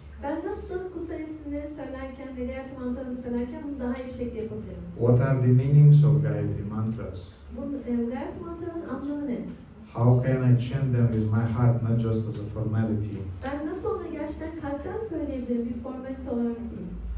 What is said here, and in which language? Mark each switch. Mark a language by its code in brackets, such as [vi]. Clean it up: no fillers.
[tr] Ben nasıl bu sayesinde söylerken ve diğer mantralarını söylerken bunu daha iyi bir şekilde yapabilirim? [en] What are the meanings of Gayatri mantras? [tr] Bu Gayatri mantraların anlamı ne? [en] How can I chant them with my heart, not just as a formality? [tr] Ben nasıl onları gerçekten kalpten söyleyebilirim, bir formalite olarak değil?